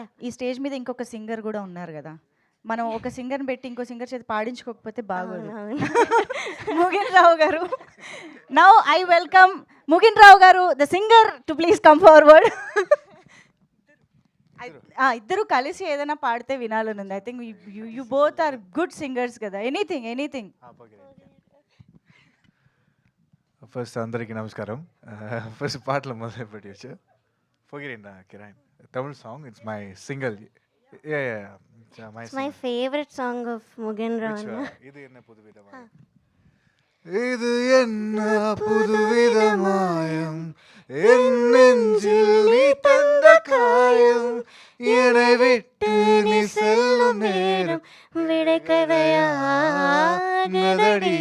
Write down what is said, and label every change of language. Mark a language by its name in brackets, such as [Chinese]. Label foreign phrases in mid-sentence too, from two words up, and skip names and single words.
[Telugu] ఈ స్టేజ్ మీద ఇంకొక సింగర్ కూడా ఉన్నారు కదా, మనం ఒక సింగర్ని పెట్టి ఇంకో సింగర్ చేతి పాడించుకోకపోతే బాగోదు. [English] ముగిన్ రావు గారు, now I welcome ముగిన్ రావు గారు the singer to please come forward. [Telugu] ఇద్దరు కలిసి ఏదైనా పాడితే వినాలని ఉంది. [English] I think you both are good singers కదా. ఎనీథింగ్. [Telugu] ఫస్ట్ అందరికీ నమస్కారం. ఫస్ట్ పాటలు మొదలు పెట్టచ్చు. పొగిరిండా కిరాయ్ [English] Tamil song. it's my single. my favourite song of ముగిన్ రావు. [Tamil] இது என்ன புதுவிதமாயம், என் நெஞ்சில் நீ தந்த காயம், என்னை விட்டு நீ செல்லும் நேரம் விடைக்கதையானதடி.